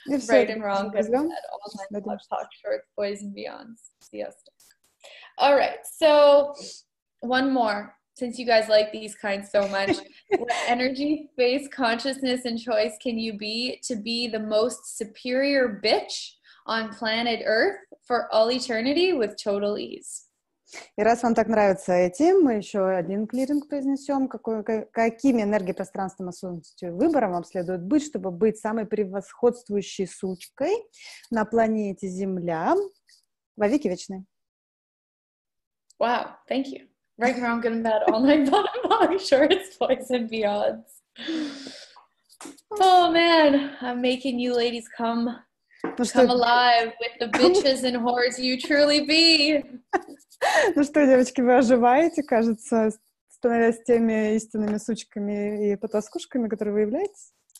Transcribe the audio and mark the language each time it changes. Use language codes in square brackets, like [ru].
[en] Right and wrong, good and bad, all nine, pod, poc, shorts, boys, and beyond. Siesta. All right, so one more. since you guys like these kinds so much, what energy, space, consciousness, and choice can you be to be the most superior bitch on planet Earth for all eternity with total ease? [ru] И раз вам так нравятся эти, мы еще один клиринг произнесем. Какими энергией-пространством, осознанностью и выбором вам следует быть, чтобы быть самой превосходствующей сучкой на планете Земля во веки вечные? [en] Wow, thank you. Right, wrong, good and bad, all night, bottom, long, shorts, boys, and beyonds. Oh, man, I'm making you ladies come alive with the bitches and whores you truly be. [ru] Ну что, девочки, вы оживаете, кажется, становясь теми истинными сучками и потаскушками, которые вы являетесь?